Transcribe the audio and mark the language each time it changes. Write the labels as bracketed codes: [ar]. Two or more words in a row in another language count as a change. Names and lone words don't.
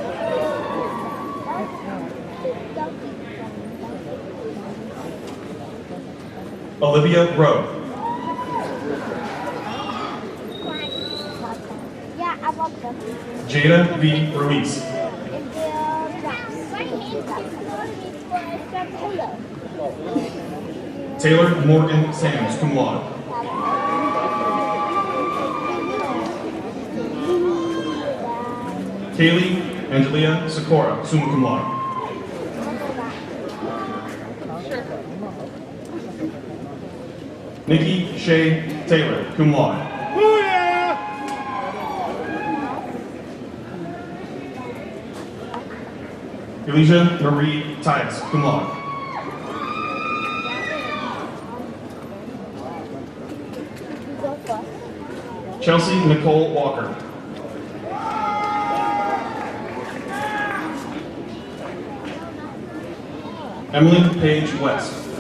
[en] Olivia Rowe. Jada V. Ruiz. Taylor Morgan Sams, [la] cum laude. [en] Kaylee Angelia Sikora, [la] summa cum laude. [en] Nikki Shay Taylor, [la] cum laude. [en] Elijah Marie Tias, [la] cum laude. [en] Chelsea Nicole Walker. Emily Paige West.